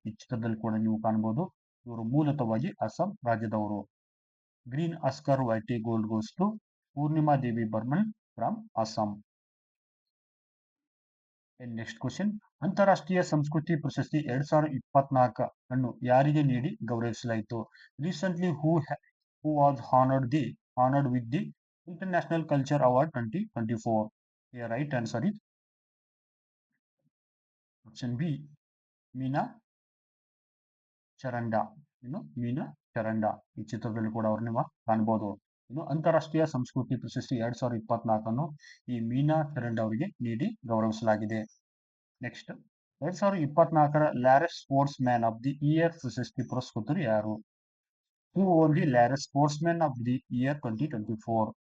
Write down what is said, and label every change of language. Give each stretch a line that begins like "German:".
Kannada: ಈ ಚಿತ್ರದಲ್ಲಿ ಕೂಡ ನೀವು ಕಾಣಬಹುದು. ಇವರು ಮೂಲತಃವಾಗಿ ಅಸ್ಸಾಂ ರಾಜ್ಯದವರು.
English: Green Oscar Whitley gold goes to Purnima Devi Barman from Assam. Next question,
Kannada: ಅಂತಾರಾಷ್ಟ್ರೀಯ ಸಂಸ್ಕೃತಿ ಪ್ರಶಸ್ತಿ 2024 ಅನ್ನು ಯಾರಿಗೆ ನೀಡಿ ಗೌರವಿಸಲಾಯಿತು?
English: Recently who was honored with the International Culture Award 2024? The right answer is option B, Meena Charanda.
Kannada: ಮೀನಾ ಚರಂಡ. ಈ ಚಿತ್ರದಲ್ಲಿ ಕೂಡ ಅವ್ರು ನೀವು ಕಾಣಬಹುದು. ಅಂತಾರಾಷ್ಟ್ರೀಯ ಸಂಸ್ಕೃತಿ ಪ್ರಶಸ್ತಿ 2024 ಅನ್ನು ಈ ಮೀನಾ ಚರಂಡ ಅವರಿಗೆ ನೀಡಿ ಗೌರವಿಸಲಾಗಿದೆ. Next, 2024ರ Laureus sports man of the year ಪ್ರಶಸ್ತಿ ಪುರಸ್ಕೃತರು ಯಾರು?
English: Who won the Laureus sportsman of the year 2024?